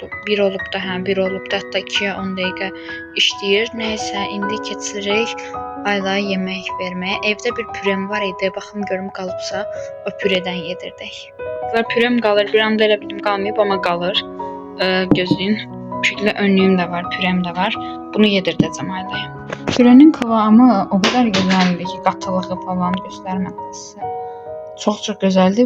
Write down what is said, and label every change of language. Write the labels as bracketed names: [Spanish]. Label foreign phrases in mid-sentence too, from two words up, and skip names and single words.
[Azerbaijani] 1 olub da, hətta 2'yə 10 dəqiqə işləyir. Nəysə, indi keçirik Ayla'ya yemək verməyə. Evdə bir pürem var idi, baxım görüm qalıbsa o pürədən yedirdik. Pürem qalır, bir anda elə bildim qalmayıb, amma qalır. Gözləyin. [Turkish] Bu şekilde önlüğüm de var, pürem de var. Bunu yedirdəcəm Ayla'ya. Pürenin kıvamı o kadar güzeldi ki, katılığı falan göstermedi size. Çok güzeldi.